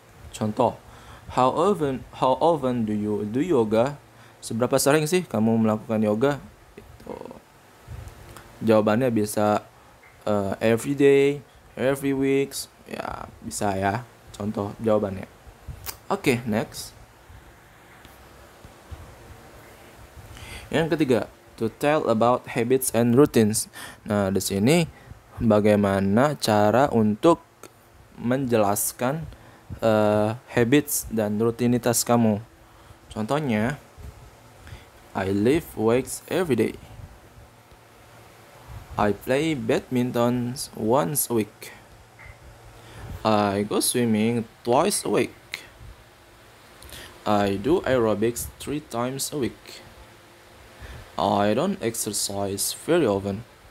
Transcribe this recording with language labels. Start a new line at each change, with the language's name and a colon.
Indonesian: Contoh,
English: how often do you do yoga?
Indonesian: Seberapa sering sih kamu melakukan yoga? Itu. Jawabannya bisa
English: every day, every weeks,
Indonesian: ya bisa ya. Contoh jawabannya. Oke, next. Yang ketiga,
English: to tell about habits and routines.
Indonesian: Nah, di sini bagaimana cara untuk menjelaskan habits dan rutinitas kamu. Contohnya,
English: I lift weights every day. I play badminton once a week. I go swimming twice a week. I do aerobics 3 times a week. I don't exercise very often.